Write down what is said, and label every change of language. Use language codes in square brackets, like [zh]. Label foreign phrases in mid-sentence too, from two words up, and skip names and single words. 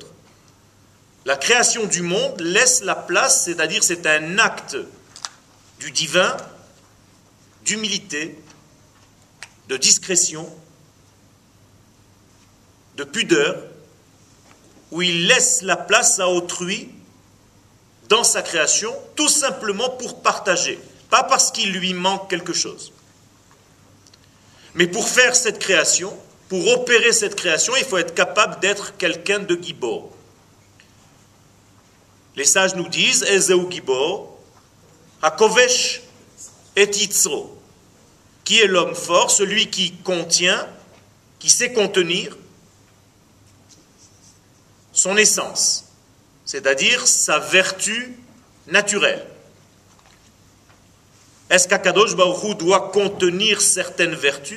[fr] La création du monde laisse la place, c'est-à-dire c'est un acte du divin, d'humilité, de discrétion, de pudeur, où il laisse la place à autrui dans sa création, tout simplement pour partager, pas parce qu'il lui manque quelque chose. Mais pour faire cette création, pour opérer cette création, il faut être capable d'être quelqu'un de gibor. Les sages nous disent, [he] איזהו גבור הכובש את יצרו. [fr] Qui est l'homme fort? Celui qui contient, qui sait contenir son essence, c'est-à-dire sa vertu naturelle. Est-ce qu' [he] הקדוש ברוך הוא [fr] doit contenir certaines vertus?